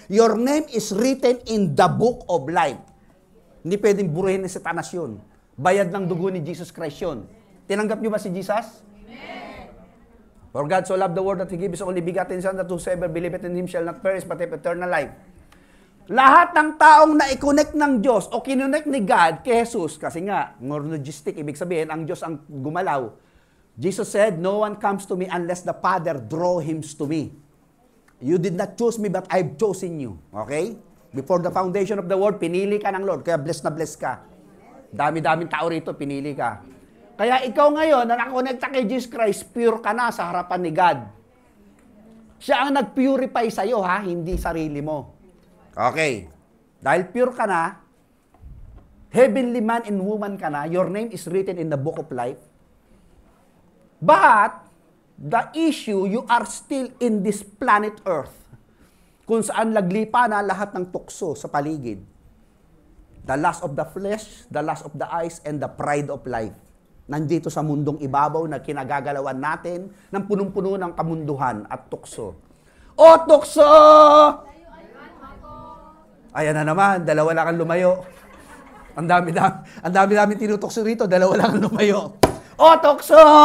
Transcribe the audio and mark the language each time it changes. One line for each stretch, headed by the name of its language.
English: Your name is written in the book of life.
Filipino: Hindi pwedeng buruhin ni Satanas yun. Bayad ng dugo ni Jesus Christ yun. Tinanggap niyo ba si Jesus? Amen.
English: For God so loved the world that He gave His only begotten Son, that whosoever believeth in Him shall not perish but have eternal life.
Filipino: Lahat ng taong na-connect ng Diyos o kinonect ni God kay Jesus, kasi nga, monogistic, ibig sabihin, ang Diyos ang gumalaw.
English: Jesus said, no one comes to me unless the Father draw him to me. You did not choose me, but I've chosen you. Okay? Before the foundation of the world,
Filipino: pinili ka ng Lord. Kaya blessed na blessed ka. Dami-daming tao rito, pinili ka. Kaya ikaw ngayon, na nakakonekta kay Jesus Christ, pure ka na sa harapan ni God. Siya ang nag-purify sa'yo, ha? Hindi sarili mo. Okay. Dahil pure ka na,
English: heavenly man and woman
Filipino: ka na,
English: your name is written in the book of life. But, the issue, you are still in this planet Earth,
Filipino: kung saan laglipa na lahat ng tukso sa paligid.
English: The lust of the flesh, the lust of the eyes, and the pride of life.
Filipino: Nandito sa mundong ibabaw na kinagagalawan natin ng punong-puno ng kamunduhan at tukso. O tukso! Ayan na naman, dalawa lang ang lumayo. Ang dami tinutukso rito, dalawa lang ang lumayo. O tukso!